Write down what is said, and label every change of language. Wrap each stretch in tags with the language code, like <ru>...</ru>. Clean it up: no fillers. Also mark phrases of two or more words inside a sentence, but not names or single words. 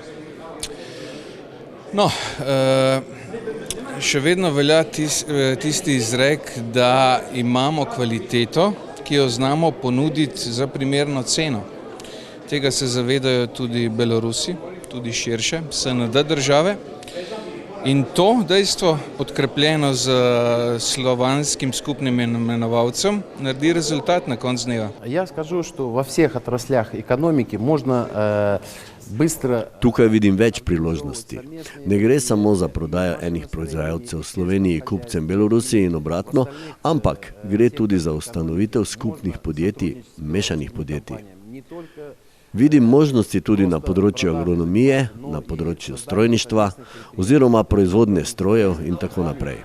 <sl>No, še vedno velja tisti izrek, da imamo kvaliteto, ki jo znamo ponuditi za primerno ceno. Tega se zavedajo tudi Belorusi, tudi širše, SND države. In to dejstvo, podkrepljeno z slovanskim skupnim imenovalcem, naredi rezultat na koncu dneva.</sl> <ru>Я скажу, что во всех отраслях экономики можно bistro.</ru> <sl>Tukaj vidim več priložnosti. Ne gre samo za prodajo enih proizvajalcev v Sloveniji kupcem Belorusiji in obratno, ampak gre tudi za ustanovitev skupnih podjetij, mešanih podjetij. Vidim možnosti tudi na področju agronomije, na področju strojništva oziroma proizvodnje strojev in tako naprej.</sl>